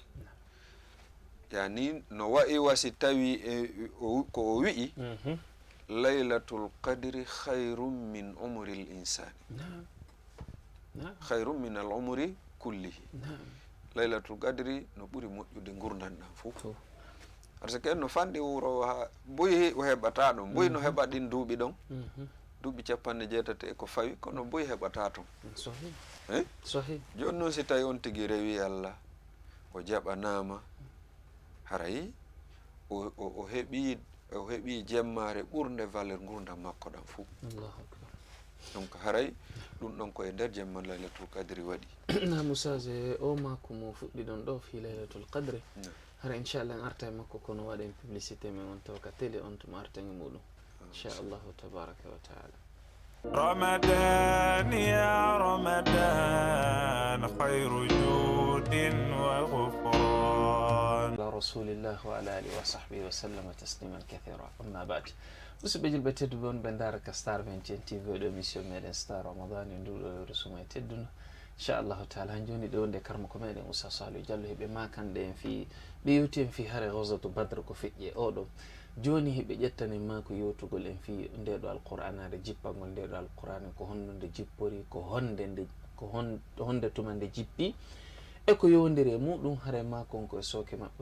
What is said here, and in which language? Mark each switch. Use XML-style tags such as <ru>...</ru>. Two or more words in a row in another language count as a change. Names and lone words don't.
<ff>yani no wa'i wasi tawi ko o wi'i</ff> <ar>ليلة القدر خير من عمر الإنسان، خير من العمر كله. ليلة القدر</ar> <ff>no ɓuri moƴƴude gurdanɗam fof.</ff> <fr>par ce que</fr> <ff>en no fanɗi wuro boyi o heɓata ɗon, boyi no heɓa ɗin duuɓi ɗon duuɓi 80 ko fawi kono boyi heɓata ton. joni noon si tawi on tigi rewi Allah o jaɓanama haray o heɓi jemmare ɓurde valeur gurdam makko ɗam fou. donc haray ɗum ɗon koye nder jemma</ff> <ar>ليلة القدر</ar> <ff>waɗi. musaje o makko mo fuɗɗi ɗon ɗo fi</ff> <ar>ليلة القدر</ar> <ff>hara inchallah en arta e makko kono waɗen publicité men on taw ka télé on tuma arta e muɗum</ff> <ar>إن شاء الله تبارك وتعالى. رمضان يا رمضان خير جود وغفران على رسول الله وعلى آله وصحبه وسلم تسليما كثيرا. أما بعد</ar> <ff>musidɓe julɓe tedduɓe on ɓe daraka star 21 tv oɗo émission meɗen star ramadan e nduɗo resuma e tedduno</ff> <ar>إن شاء الله تعالى</ar> <ff>han joni ɗo nde karma ko meɗen Oussa Saliou Diallo heɓe makanɗe en fi ɓe yewti en fi hare</ff> <ar>غزوة بدر</ar> <ff>ko feƴƴi oɗo joni hiɓe ƴettani ma ko yewtugol en fi ndeɗo alqur'anade jippagol ndeɗo alqur'ana ko honno nde jippori ko honde tuma nde jippi e ko yowdiri e muɗum haray ma konko e sooke maɓɓe.</ff>